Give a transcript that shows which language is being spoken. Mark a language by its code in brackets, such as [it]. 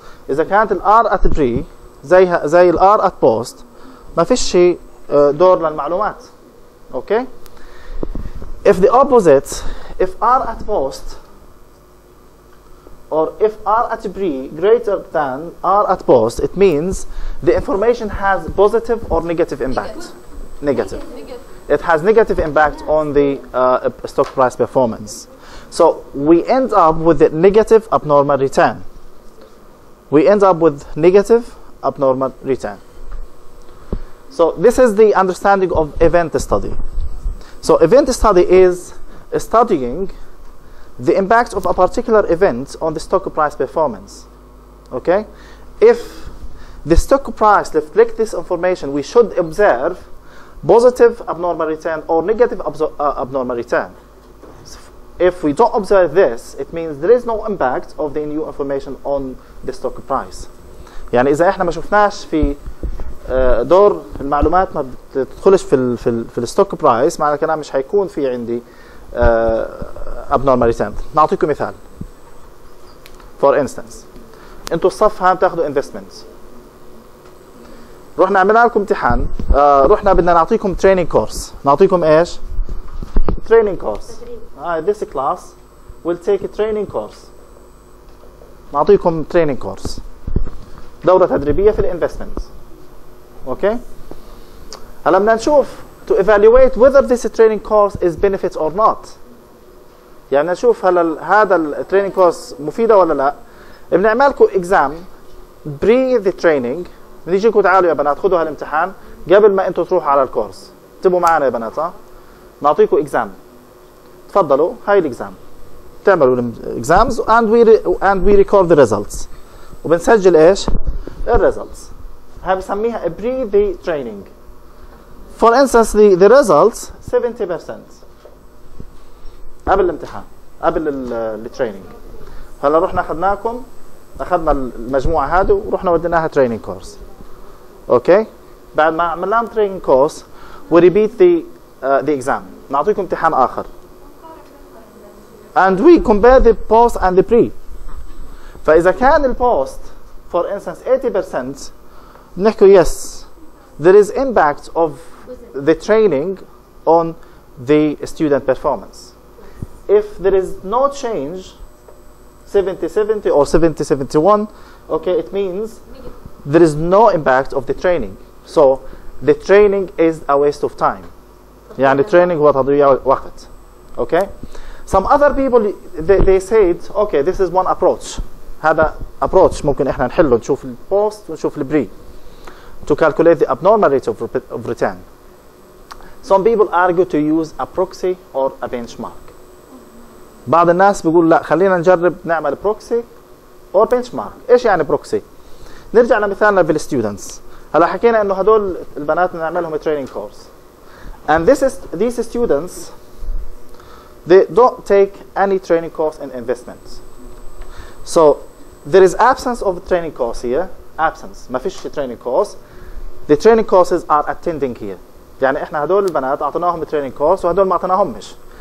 [ar] إذا كانت ال R at pre زي ال R at post ما فيش دور للمعلومات. [en] Okay? If the opposite, if R at post or if R at pre greater than R at post, it means the information has positive or negative impact. Negative. It has negative impact on the stock price performance. So we end up with the negative abnormal return. We end up with negative abnormal return. So this is the understanding of event study. So event study is studying the impact of a particular event on the stock price performance. Okay? If the stock price reflects this information, we should observe positive abnormal return or negative abnormal return. If we don't observe this, it means there is no impact of the new information on the stock price. [ar] يعني إذا إحنا ما شفناش في دور المعلومات ما بتدخلش في الستوك برايس، معنى الكلام مش هيكون في عندي abnormal return. نعطيكم مثال. [en] For instance, [ar] انتوا الصف هام تاخذوا investment. رحنا عملنا لكم امتحان، رحنا بدنا نعطيكم training course. نعطيكم ايش؟ training course. [en] This class will take a training course. [ar] نعطيكم training course. دورة تدريبية في الانفستمنت. اوكي؟ هلا بدنا نشوف [en] to evaluate whether this training course is benefit or not. [ar] يعني نشوف هل هذا التريننج كورس مفيدة ولا لا. بنعمل لكم [en] exam pre the training. [ar] بنيجيكم تعالوا يا بنات خذوا هالامتحان قبل ما انتم تروحوا على الكورس. انتبهوا معنا يا بنات. نعطيكم exam. تفضلوا هاي الاكزام، تعملوا الاكزامز [en] and we record the results [ar] وبنسجل ايش؟ الريزلتس. هاي بسميها بري ذا تريننج. [en] For instance the results 70% [ar] قبل الامتحان، قبل التريننج. هلا رحنا اخذنا المجموعه هذه ورحنا وديناها تريننج كورس. اوكي؟ بعد ما عملنا تريننج كورس [en] we repeat the exam. [ar] نعطيكم امتحان اخر. [en] And we compare the post and the pre. [ar] فإذا كان البوست [en] for instance 80% [ar] بنحكي [en] yes there is impact of the training on the student performance. If there is no change 70-70 or 70-71, okay, it means there is no impact of the training. So the training is a waste of time. [ar] يعني training هو تضييع وقت. [en] Okay? Some other people they said okay this is one approach. [ar] هذا approach ممكن احنا نحله، نشوف البوست ونشوف البري [en] to calculate the abnormal rate of return. Some people argue to use a proxy or a benchmark. [ar] بعض الناس بيقول لا خلينا نجرب نعمل proxy or benchmark. ايش يعني proxy؟ نرجع لمثالنا بالستودنتس. هلا حكينا انه هدول البنات نعملهم training course. [en] And these students they don't take any training course in investments. So there is absence of training course here. Absence. [ar] ما فيش [en] training course. The training courses are attending here. [ar] يعني احنا هدول البنات اعطيناهم training course وهدول ما اعطيناهمش.